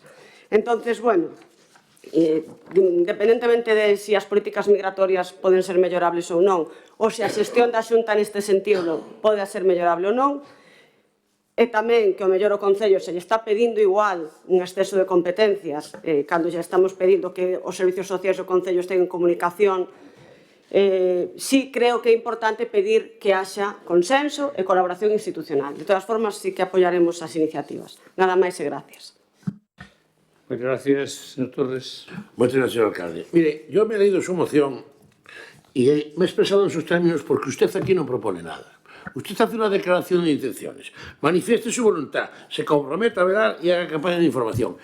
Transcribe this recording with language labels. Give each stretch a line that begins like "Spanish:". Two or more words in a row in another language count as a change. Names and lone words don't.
Galician: Entonces, bueno, independentemente de si as políticas migratorias poden ser mellorables ou non, ou se a xestión da Xunta neste sentido pode ser mellorable ou non, e tamén que o mellor o Concello se lle está pedindo igual un exceso de competencias cando xa estamos pedindo que os servicios sociais do Concello estén en comunicación. Sí creo que é importante pedir que haxa consenso e colaboración institucional.
Spanish: De todas formas, sí que apoyaremos
Galician: as iniciativas. Nada máis e gracias.
Spanish: Muchas gracias, señor Torres. Muchas gracias, señor alcalde. Mire, yo me he leído su moción y me he expresado en sus términos porque usted aquí no propone nada. Usted hace una declaración de intenciones, manifieste su voluntad, se comprometa a velar y haga campaña de información.